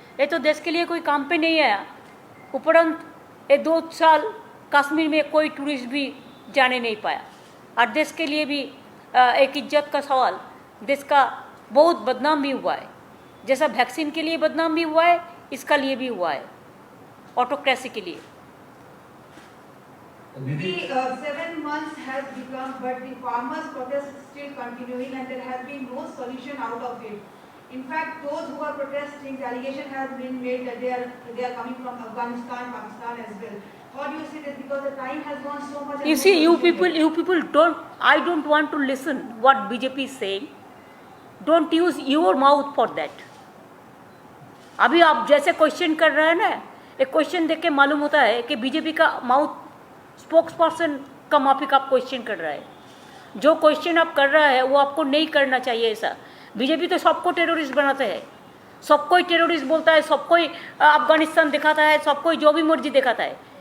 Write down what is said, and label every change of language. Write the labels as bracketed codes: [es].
[hi] ये तो देश के लिए कोई काम पे नहीं आया। उपरंत ये 2 साल कश्मीर में कोई टूरिस्ट भी जाने नहीं पाया और देश के लिए भी एक इज्जत का सवाल, देश का बहुत बदनाम भी हुआ है। जैसा वैक्सीन के लिए बदनाम भी हुआ है, इसका लिए भी हुआ है, ऑटोक्रेसी के लिए। [en] The 7 months has become, but the farmers' protest is still continuing, and there has been no solution out of it. In fact, those who are protesting, the allegation has been made that they are coming from Afghanistan, Pakistan as well. How do you see this? Because the time has gone so much. You see, you people don't. I don't want to listen what BJP is saying. Don't use your mouth for that. [hi] अभी आप जैसे question कर रहे हैं ना, एक question देख के मालूम होता है कि बीजेपी का माउथ स्पोक्स पर्सन का माफिक आप क्वेश्चन कर रहा है। जो क्वेश्चन आप कर रहा है वो आपको नहीं करना चाहिए ऐसा। बीजेपी तो सबको टेररिस्ट बनाते हैं, सबको टेररिस्ट बोलता है, सबको अफगानिस्तान दिखाता है, सबको जो भी मर्जी दिखाता है।